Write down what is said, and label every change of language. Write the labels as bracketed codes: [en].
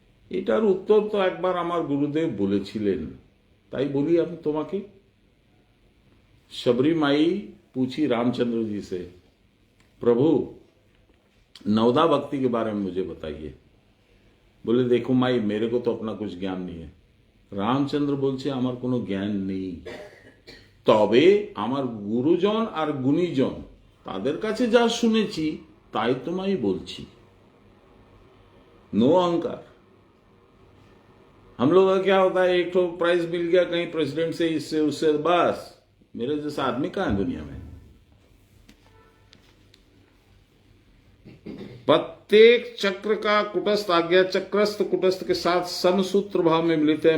[bn] এটার উত্তর তো একবার আমার গুরুদেব বলেছিলেন, তাই বলি আমি তোমাকে. [hi] शबरी माई पूछी रामचंद्र जी से, प्रभु नवदा भक्ति के बारे में मुझे बताइए. बोले देखो माई, मेरे को तो अपना कुछ ज्ञान नहीं है. [bn] রামচন্দ্র বলছে আমার কোনো জ্ঞান নেই, তবে আমার গুরুজন আর গুণীজন তাদের কাছে যা শুনেছি তাই তোমায় বলছি. [hi] नो अहंकार. हम लोग का क्या होता है, एक तो प्राइज मिल गया कहीं प्रेसिडेंट से, इससे उससे, बस. मेरे जैसा आदमी कहां है दुनिया में? प्रत्येक चक्र का कुटस्थ आज्ञा चक्रस्थ कुटस्थ के साथ समसूत्र भाव में मिलित है.